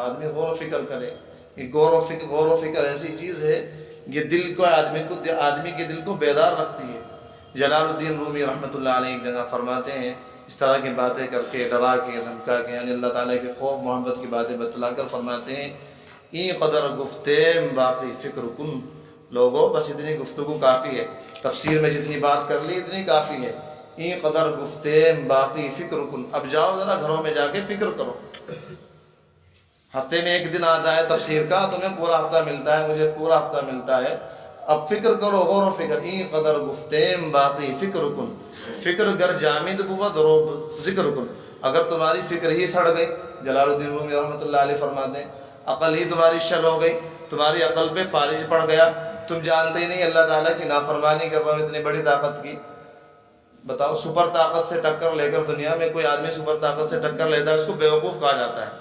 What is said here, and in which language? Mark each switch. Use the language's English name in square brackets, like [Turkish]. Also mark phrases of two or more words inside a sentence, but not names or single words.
[Urdu] آدمی غور و فکر کرے، کہ غور و فکر ایسی چیز ہے یہ دل کو آدمی کے دل کو بیدار رکھتی ہے۔ جلال الدین رومی رحمۃ اللہ علیہ ایک جگہ فرماتے ہیں، اس طرح کی باتیں کر کے، ڈرا کے، دھمکا کے، یعنی اللہ تعالیٰ کے خوف محبت کی باتیں بتلا کر فرماتے ہیں، [Persian] این قدر گفتیم باقی فکر کن، [Urdu] لوگوں بس اتنی گفتگو کافی ہے، تفسیر میں جتنی بات کر لی اتنی کافی ہے، [Persian] این قدر گفتیم باقی فکر کن. [Urdu] اب جاؤ ذرا گھروں میں جا کے فکر کرو. ہفتے میں ایک دن آتا ہے تفسیر کا, تمہیں پورا ہفتہ ملتا ہے, مجھے پورا ہفتہ ملتا ہے. اب فکر کرو, غور و فکر. [Persian] این قدر گفتیم باقی فکر کن. فکر گر جامد بود رو ذکر کن. [Urdu] اگر تمہاری فکر ہی سڑ گئی, جلال الدین رومی رحمۃ اللہ علیہ فرماتے ہیں, عقل ہی تمہاری شل ہو گئی, تمہاری عقل پہ فالج پڑ گیا, تم جانتے ہی نہیں اللہ تعالیٰ کی نافرمانی کر رہا ہو اتنی بڑی طاقت کی. بتاؤ, سپر طاقت سے ٹکر لے کر دنیا میں کوئی آدمی سپر طاقت سے ٹکر لیتا ہے اس کو بیوقوف کہا جاتا ہے.